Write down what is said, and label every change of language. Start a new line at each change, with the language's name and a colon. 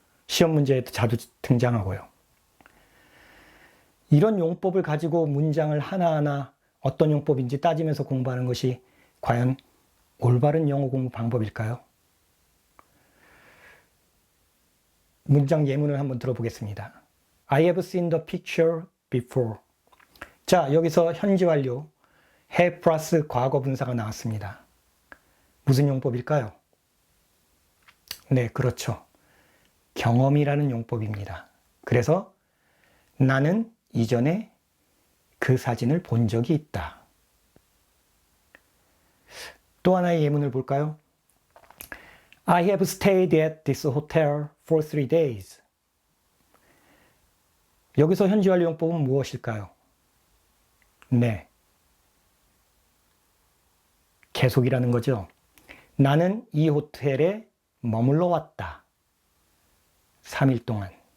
Korean: 시험 문제에도 자주 등장하고요. 이런 용법을 가지고 문장을 하나하나 어떤 용법인지 따지면서 공부하는 것이 과연 올바른 영어 공부 방법일까요? 문장 예문을 한번 들어보겠습니다.
English: I have seen the picture before.
Korean: 자, 여기서 현재 완료, have 플러스 과거 분사가 나왔습니다. 무슨 용법일까요? 네, 그렇죠. 경험이라는 용법입니다. 그래서 나는 이전에 그 사진을 본 적이 있다. 또 하나의 예문을 볼까요?
English: I have stayed at this hotel for 3 days.
Korean: 여기서 현재 완료 용법은 무엇일까요? 네. 계속이라는 거죠. 나는 이 호텔에 머물러 왔다. 3일 동안.